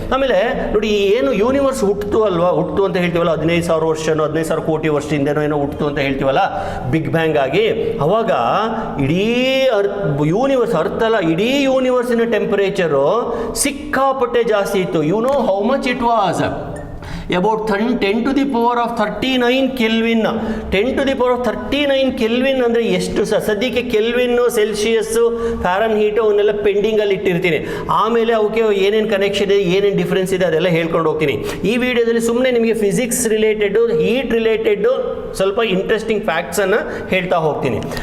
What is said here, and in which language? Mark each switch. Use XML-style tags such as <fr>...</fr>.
<kn>ಆಮೇಲೆ ನೋಡಿ, ಏನು ಯೂನಿವರ್ಸ್ ಹುಟ್ಟಿತು ಅಂತ ಹೇಳ್ತೀವಲ್ಲ, 15,000 ವರ್ಷನೋ 15,000 ಕೋಟಿ ವರ್ಷದಿಂದನೋ ಏನೋ ಹುಟ್ಟಿತು ಅಂತ ಹೇಳ್ತೀವಲ್ಲ, ಬಿಗ್ ಬ್ಯಾಂಗ್ ಆಗಿ. ಅವಾಗ ಇಡೀ ಯೂನಿವರ್ಸ್, ಅರ್ಥ ಅಲ್ಲ, ಇಡೀ ಯೂನಿವರ್ಸಿನ ಟೆಂಪರೇಚರು ಸಿಕ್ಕಾಪಟ್ಟೆ ಜಾಸ್ತಿ ಇತ್ತು.</kn> <en>You know how much it was? about 10 to the power of 39 kelvin. 10 to the power of 39</en> <kn>kelvin ಅಂದರೆ ಎಷ್ಟು ಸದ್ಯಕ್ಕೆ ಕೆಲ್ವಿನ್ನು, ಸೆಲ್ಸಿಯಸ್ಸು, ಫ್ಯಾರನ್ ಹೀಟು ಅವನ್ನೆಲ್ಲ ಪೆಂಡಿಂಗಲ್ಲಿ ಇಟ್ಟಿರ್ತೀನಿ. ಆಮೇಲೆ ಅವಕ್ಕೆ ಏನೇನು ಕನೆಕ್ಷನ್ ಇದೆ, ಏನೇನು ಡಿಫ್ರೆನ್ಸ್ ಇದೆ ಅದೆಲ್ಲ ಹೇಳ್ಕೊಂಡು ಹೋಗ್ತೀನಿ. ಈ ವಿಡಿಯೋದಲ್ಲಿ ಸುಮ್ಮನೆ ನಿಮಗೆ ಫಿಸಿಕ್ಸ್ ರಿಲೇಟೆಡು, ಹೀಟ್ ರಿಲೇಟೆಡು ಸ್ವಲ್ಪ ಇಂಟ್ರೆಸ್ಟಿಂಗ್ ಫ್ಯಾಕ್ಟ್ಸನ್ನು ಹೇಳ್ತಾ ಹೋಗ್ತೀನಿ.</kn>